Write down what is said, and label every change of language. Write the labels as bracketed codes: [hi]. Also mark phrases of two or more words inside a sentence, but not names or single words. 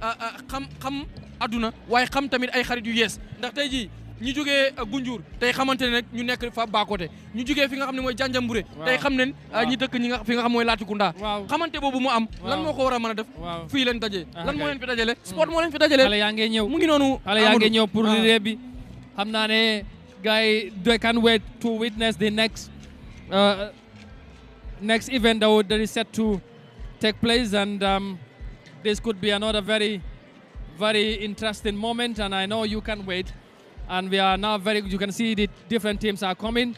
[wo] xam adduna waaye xam tamit ay xarit yu yees ndax tey jii ñu jógee Gunjur tey xamante ne nag ñu nekk fa Bakote ñu jógee fi nga xam ne mooy Janjanbureh tey xam ne ñi dëkk fi nga xam mooy Latrikunda xamante boobu mu am lan moo ko war a mën a def fii leen daje lan moo leen fi dajale sport moo leen fi dajale xale yaa ngi ñëw mu ngi noonu xale yaa ngi ñëw pour relais bi xam naa ne gars yi [en] they can't wait to witness the next event that is set to take place and this could be another very interesting moment and I know you can wait. And we are now you can see the different teams are coming.